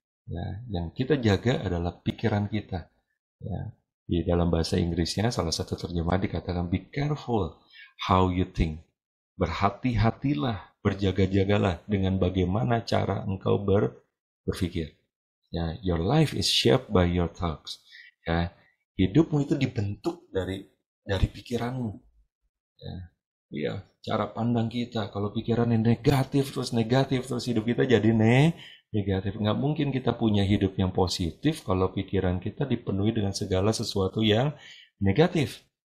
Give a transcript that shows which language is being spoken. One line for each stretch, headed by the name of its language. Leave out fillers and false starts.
Indonesian: Ya, yang kita jaga adalah pikiran kita. Ya, di dalam bahasa Inggrisnya salah satu terjemahan dikatakan
English: be careful how you think.
Indonesian: Berhati-hatilah, berjaga-jagalah dengan bagaimana cara engkau berpikir.
English: Ya, your life is shaped by your thoughts.
Indonesian: Ya, hidupmu itu dibentuk dari pikiranmu. Ya, iya, cara pandang kita. Kalau pikirannya negatif terus hidup kita jadi negatif. Nggak mungkin kita punya hidup yang positif kalau pikiran kita dipenuhi dengan segala sesuatu yang negatif.